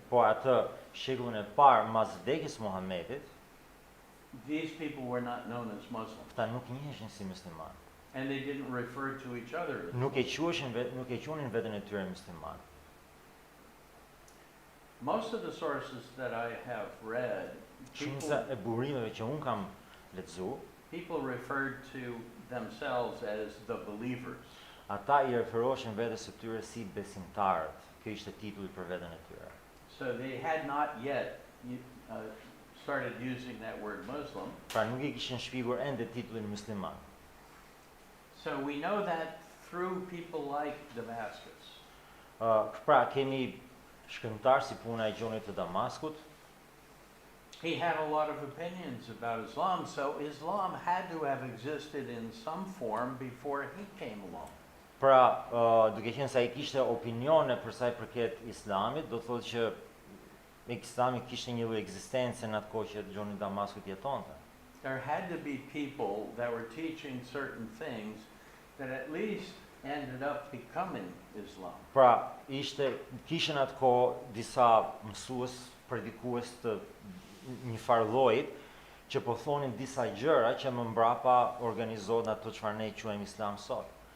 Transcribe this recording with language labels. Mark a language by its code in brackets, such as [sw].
[sq] Po atë shekullin e parë mas vdekjes Muhamedit, [en] these people were not known as Muslims. [sq] ata nuk njiheshin si musliman. [en] And they didn't refer to each other as [sq] Nuk e quajnë veten e tyre musliman. [en] Most of the sources that I have read, [sq] Shumica e burimeve që un kam lexuar, [en] people referred to themselves as the believers. [sq] ata I referoheshin vetes së tyre si besimtarët. Ky ishte titulli për veten e tyre. [en] So they had not yet started using that word Muslim. [sq] Pra nuk I kishin shpigur ende titullin musliman. [en] So we know that through people like Damascus. [sq] Pra kemi shkrimtar si puna e Gjonit të Damaskut. [en] He had a lot of opinions about Islam, so Islam had to have existed in some form before he came along. [sq] Pra, duke qenë se ai kishte opinione për sa I përket Islamit, do të thotë që Islami kishte një lloj ekzistencë në atë kohë që Gjoni I Damaskut jetonte. [en] There had to be people that were teaching certain things that at least ended up becoming Islam. [sq] Pra, kishin atë kohë disa mësues, predikues të një farë llojit që po thonin disa gjëra që më mbrapa organizohen ato çfarë ne quajmë Islam sot.